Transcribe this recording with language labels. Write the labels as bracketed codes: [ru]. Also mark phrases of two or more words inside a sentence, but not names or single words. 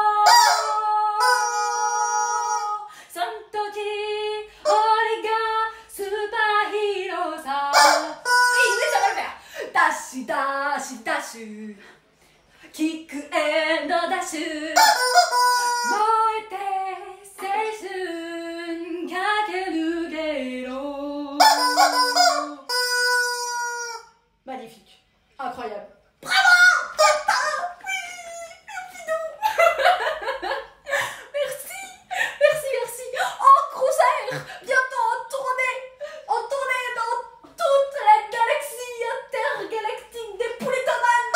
[ja] そん時俺がスーパーヒーローさダッシュダッシュダッシュキックエンドダッシュ燃えて青春駆け抜けろ [fr] Magnifique, incroyable. Bravo! Merci, merci, merci. En concert, bientôt en tournée dans toute la galaxie intergalactique des Poulettoman.